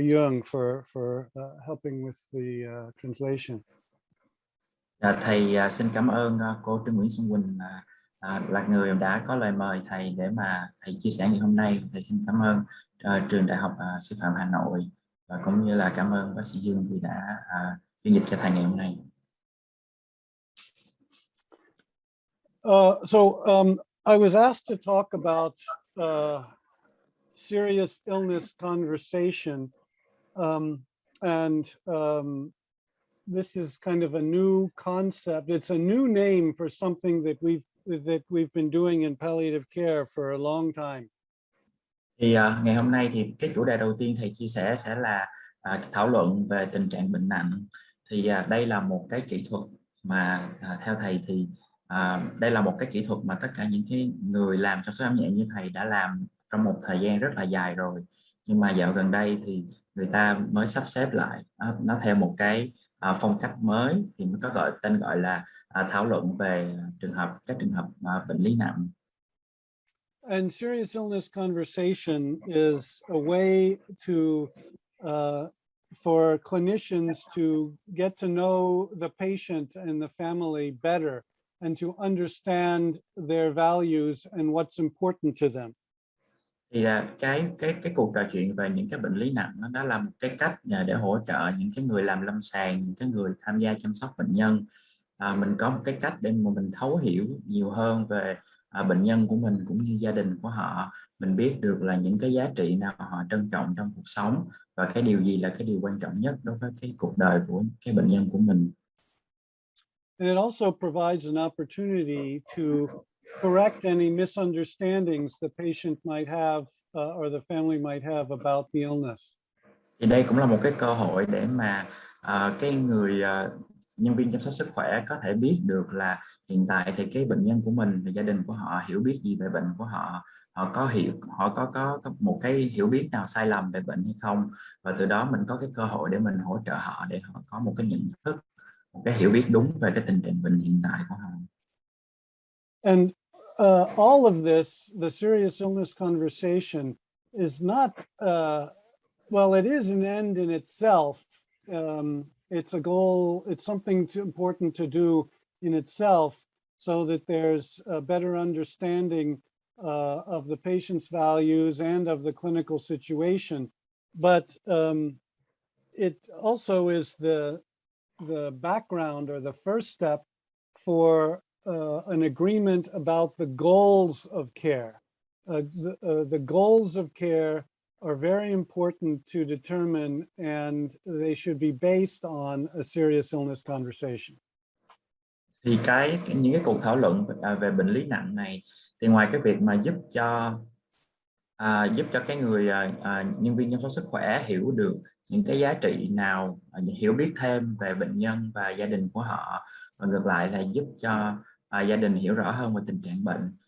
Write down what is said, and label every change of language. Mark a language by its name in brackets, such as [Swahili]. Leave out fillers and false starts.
[English] Young for helping with the translation. [Vietnamese] Thầy xin cảm ơn cô Trương Nguyễn Xuân Quỳnh là người đã có lời mời thầy để mà thầy chia sẻ ngày hôm nay. Thầy xin cảm ơn trường Đại học Sư phạm Hà Nội, và cũng như là cảm ơn bác sĩ Dương vì đã phiên dịch cho thầy ngày hôm nay. [English] I was asked to talk about serious illness conversation, and this is kind of a new concept. It's a new name for something that we've been doing in palliative care for a long time. [Vietnamese] Thì ngày hôm nay thì cái chủ đề đầu tiên thầy chia sẻ sẽ là thảo luận về tình trạng bệnh nặng. Thì đây là một cái kỹ thuật mà theo thầy thì đây là một cái kỹ thuật mà tất cả những cái người làm chăm sóc giảm nhẹ như thầy đã làm trong một thời gian rất là dài rồi. Nhưng mà dạo gần đây thì người ta mới sắp xếp lại nó theo một cái phong cách mới, thì nó có tên gọi là thảo luận về các trường hợp bệnh lý nặng. [English] And serious illness conversation is a way to for clinicians to get to know the patient and the family better and to understand their values and what's important to them. [Vietnamese] Thì cái cuộc trò chuyện về những cái bệnh lý nặng đó là một cái cách để hỗ trợ những cái người làm lâm sàng, những cái người tham gia chăm sóc bệnh nhân, mình có một cái cách để mà mình thấu hiểu nhiều hơn về bệnh nhân của mình cũng như gia đình của họ. Mình biết được là những cái giá trị nào họ trân trọng trong cuộc sống và cái điều gì là cái điều quan trọng nhất đối với cái cuộc đời của cái bệnh nhân của mình. [English] And it also provides an opportunity to correct any misunderstandings the patient might have or the family might have about the illness. [Vietnamese] Thì đây cũng là một cái cơ hội để mà cái người nhân viên chăm sóc sức khỏe có thể biết được là hiện tại thì cái bệnh nhân của mình và gia đình của họ hiểu biết gì về bệnh của họ, họ có một cái hiểu biết nào sai lầm về bệnh hay không, và từ đó mình có cái cơ hội để mình hỗ trợ họ để họ có một cái nhận thức, một cái hiểu biết đúng về cái tình trạng bệnh hiện tại của họ. [English] And all of this, the serious illness conversation, is not well, it is an end in itself. It's a goal, it's something important to do in itself so that there's a better understanding of the patient's values and of the clinical situation. But it also is the background or the first step for an agreement about the goals of care. The goals of care are very important to determine, and they should be based on a serious illness conversation. [Vietnamese] Thì những cái cuộc thảo luận về bệnh lý nặng này, thì ngoài cái việc mà giúp cho cái người nhân viên chăm sóc sức khỏe hiểu được những cái giá trị nào, hiểu biết thêm về bệnh nhân và gia đình của họ, và ngược lại là giúp cho gia đình hiểu rõ hơn về tình trạng bệnh.